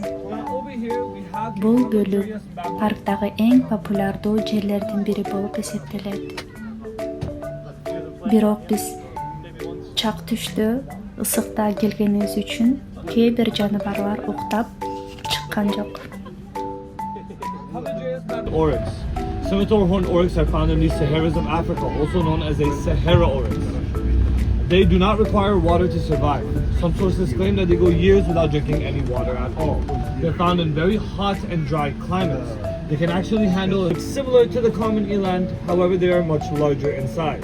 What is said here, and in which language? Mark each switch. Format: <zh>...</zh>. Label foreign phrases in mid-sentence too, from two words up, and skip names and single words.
<ky>Бул бөлүк парктагы эң популярдуу жерлердин бири болуп эсептелет. Бирок биз чак түштө ысыкта келгенибиз үчүн кээ бир жаныбарлар уктап чыккан жок.</ky> <en>Scimitar horned oryx are found in the Saharas of Africa, also known as a Sahara oryx. They do not require water to survive. Some sources claim that they go years without drinking any water at all. They're found in very hot and dry climates. They can actually handle it similar to the common eland, however they are much larger in size.</en>